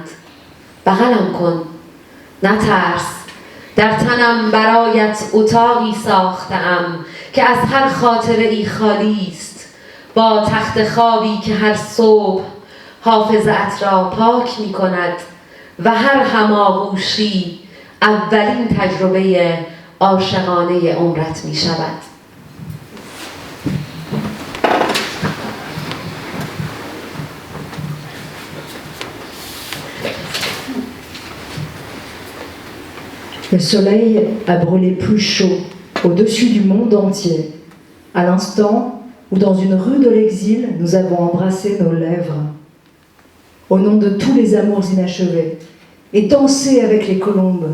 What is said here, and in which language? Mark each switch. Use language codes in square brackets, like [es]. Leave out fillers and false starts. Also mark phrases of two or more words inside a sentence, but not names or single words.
[fa] بغلم کن، نترس، در تنم برایت اتاقی ساختم که از هر خاطره ای خالی است، با تخت خوابی که هر صبح حافظت را پاک می کند و هر هماغوشی اولین تجربه عاشقانه عمرت می شود. [fr] Le soleil a brûlé plus chaud au-dessus du monde entier, à l'instant où dans une rue de l'exil, nous avons embrassé nos lèvres, au nom de tous les amours inachevés, et dansé avec les colombes.